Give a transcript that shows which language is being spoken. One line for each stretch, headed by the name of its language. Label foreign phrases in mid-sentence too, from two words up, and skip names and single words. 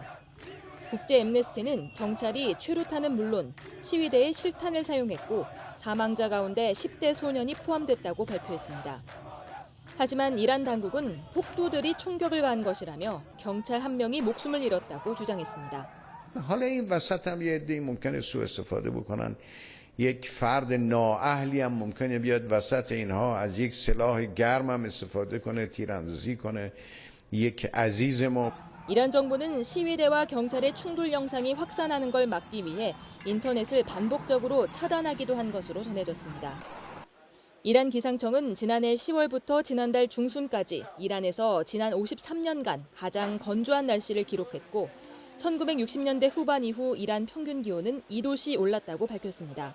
Korean: 국제 엠네스티는 경찰이 최루탄은 물론 시위대에 실탄을 사용했고 사망자 가운데 10대 소년이 포함됐다고 발표했습니다. 하지만 이란 당국은 폭도들이 총격을 가한 것이라며 경찰 1명이 목숨을 잃었다고 주장했습니다.
Persian: حالا این وسط هم یه عده‌ای ممکنه سوء استفاده بکنن. یک فرد نااهلی هم ممکنه بیاد وسط اینها از یک سلاح گرم هم استفاده کنه، تیراندازی کنه. یک عزیز ما
Korean: 이란 정부는 시위대와 경찰의 충돌 영상이 확산하는 걸 막기 위해 인터넷을 반복적으로 차단하기도 한 것으로 전해졌습니다. 이란 기상청은 지난해 10월부터 지난달 중순까지 이란에서 지난 53년간 가장 건조한 날씨를 기록했고 1960년대 후반 이후 이란 평균 기온은 2도씨 올랐다고 밝혔습니다.